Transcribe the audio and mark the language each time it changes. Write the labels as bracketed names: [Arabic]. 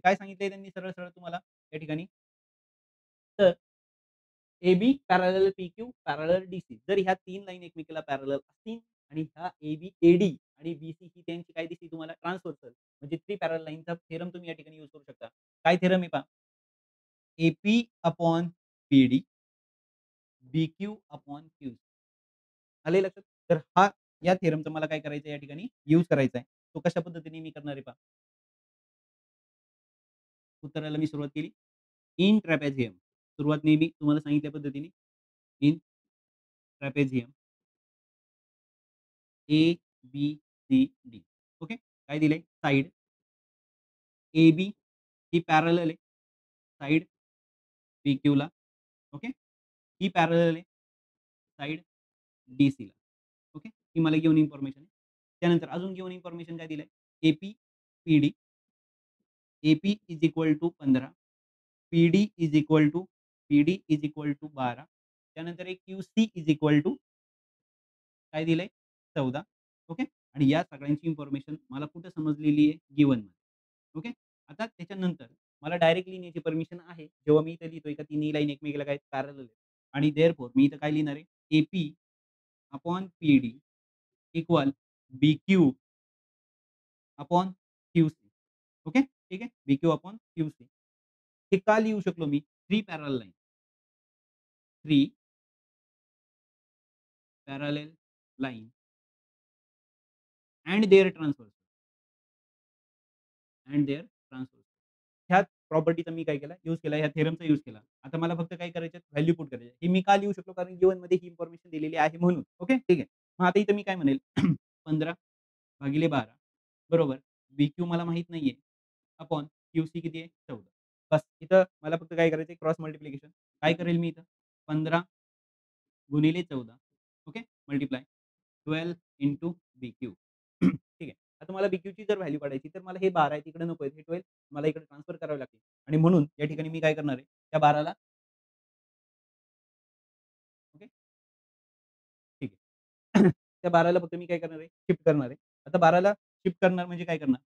[Marathi] काय सांगितलंय त्यांनी सरळ-सरळ तुम्हाला या ठिकाणी? तर [English] A B parallel P Q parallel D C. [Marathi] जर ह्या 3 लाईन एकमेकाला पॅरलल असतील आणि ह्या ए-बी, ए-डी आणि बी-सी ही त्यांची काय दिसली तुम्हाला ट्रान्सव्हर्सल म्हणजे 3 पॅरलल लाईनचा थेरम तुम्ही या ठिकाणी यूज करू शकता. काय थेरम आहे पहा? [English] A P upon P D, B Q upon Q. [Marathi] आलंय लक्षात? तर हा या थेरमचा मला काय करायचं आहे या ठिकाणी यूज करायचा आहे. तो कशा पद्धतीने मी करणार आहे पहा. उत्तराला मी सुरुवात केली. [English] In trapezium. [Marathi] सुरुवात नेहमी तुम्हाला सांगितल्या पद्धतीने [English] In trapezium A, B, C, D. [Marathi] Okay. काय दिलंय? साइड ए-बी ही पॅरलल आहे. साइड पी-क्यूला. ओके. ही पॅरलल आहे. साइड डी-सीला. ओके. ही मला गिव्हन इन्फॉर्मेशन आहे. त्यानंतर अजून गिव्हन इन्फॉर्मेशन काय दिलंय? [English] A P, P D. A P is equal to 15. P D is equal to P D is equal to 12. [Marathi] त्यानंतर एक [English] Q C is equal to [Marathi] काय दिलंय? [English] 14. Okay. [Marathi] आणि या सगळ्यांची इन्फॉर्मेशन मला कुठे समजलेली आहे? गिव्हनमध्ये. ओके. आता त्याच्यानंतर मला डायरेक्ट लिहिण्याची परमिशन आहे. जेव्हा मी इथे लिहितोय का तिन्ही लाईन एकमेकाला काय पॅरलल आहेत आणि [English] therefore [Marathi] मी इथं काय लिहिणार आहे? ए-पी [English] Upon P D equal B Q upon Q C. [Marathi] Okay. ठीक आहे. [English] B Q upon Q C. [Marathi] हे का लिहू शकलो मी? [English] 3 parallel line. 3 parallel line and their transverse. And their transverse. [Marathi] ह्या प्रॉपर्टीचा मी काय केला, यूज केला, ह्या थेरमचा यूज केला. आता मला फक्त काय करायचे व्हॅल्यू पुट करायची. हे मी का लिहू शकलो? कारण गिव्हनमध्ये ही इन्फॉर्मेशन दिलेली आहे म्हणून. ओके. ठीक आहे. मग आता इथे मी काय म्हणेल 15/12 बरोबर. बी-क्यू मला माहीत नाहीये. अपॉन क्यू-सी किती आहे? 14. बस इथं मला फक्त काय करायचं क्रॉस मल्टिप्लिकेशन. काय करेल मी इथं 15 गुणिले 14 ओके. [English] Multiply 12 into B Q. [Marathi] ठीक आहे. आता मला बी-क्यूची जर व्हॅल्यू काढायची तर मला हे 12 आहे तिकडे नको आहे. हे 12 मला इकडे ट्रान्सफर करावे लागतील आणि म्हणून या ठिकाणी मी काय करणार आहे, त्या 12ला ओके. ठीक आहे. त्या 12ला फक्त मी काय करणार आहे, शिफ्ट करणार आहे. आता 12ला शिफ्ट करणार म्हणजे काय करणार?